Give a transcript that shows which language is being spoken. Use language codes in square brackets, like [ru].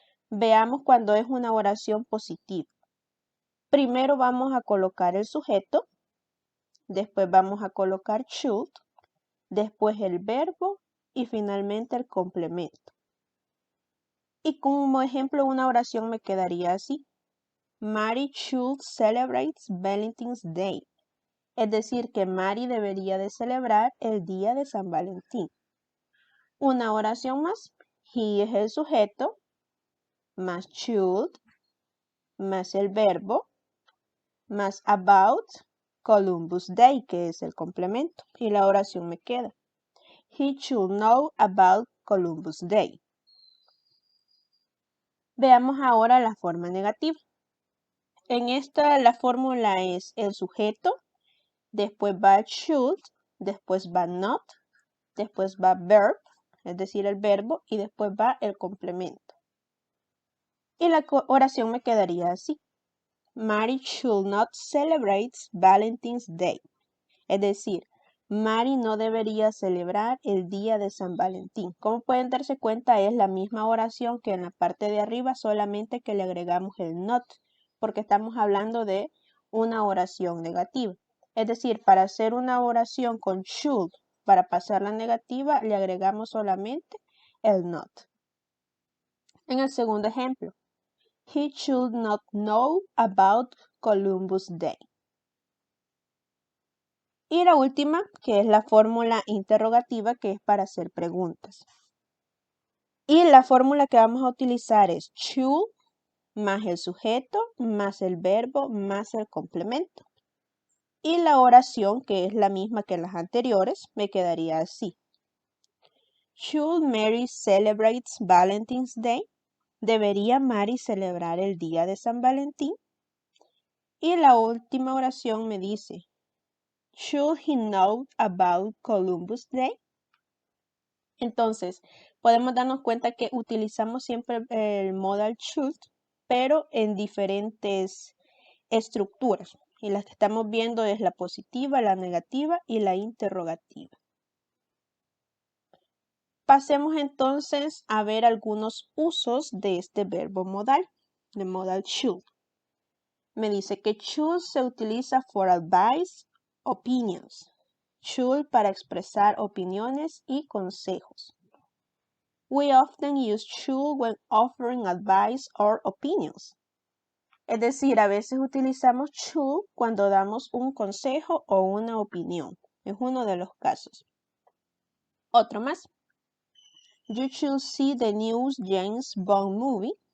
[es] Veamos cuando es una oración positiva. Primero vamos a colocar el sujeto, después vamos a colocar should, después el verbo y finalmente el complemento. Y como ejemplo una oración me quedaría así. [en] Mary should celebrate Valentine's Day. [es] Es decir, que Mary debería de celebrar el día de San Valentín. Una oración más. He es el sujeto, más should, más el verbo, más [en] about Columbus Day, [es] que es el complemento. Y la oración me queda. [en] He should know about Columbus Day. [es] Veamos ahora la forma negativa. En esta la fórmula es el sujeto, después va should, después va not, después va verb, es decir, el verbo, y después va el complemento. Y la oración me quedaría así. [en] Mary should not celebrate Valentine's Day. [es] Es decir, Mary no debería celebrar el día de San Valentín. Como pueden darse cuenta, es la misma oración que en la parte de arriba, solamente que le agregamos el not, porque estamos hablando de una oración negativa. Es decir, para hacer una oración con should, para pasarla negativa, le agregamos solamente el not. En el segundo ejemplo, [en] he should not know about Columbus Day. [es] Y la última, que es la fórmula interrogativa, que es para hacer preguntas. Y la fórmula que vamos a utilizar es should más el sujeto, más el verbo, más el complemento. Y la oración, que es la misma que las anteriores, me quedaría así. [en] Should Mary celebrate Valentine's Day? [es] ¿Debería Mary celebrar el día de San Valentín? Y la última oración me dice, [en] should he know about Columbus Day? [es] Entonces, podemos darnos cuenta que utilizamos siempre el modal should, pero en diferentes estructuras. Y las que estamos viendo es la positiva, la negativa y la interrogativa. Pasemos entonces a ver algunos usos de este verbo modal, de modal should. Me dice que should se utiliza [en] for advice, opinions. [es] Should para expresar opiniones y consejos. [en] We often use should when offering advice or opinions. [es] Es decir, a veces utilizamos should cuando damos un consejo o una opinión. Es uno de los casos. Otro más. [en] You should see the new James Bond movie.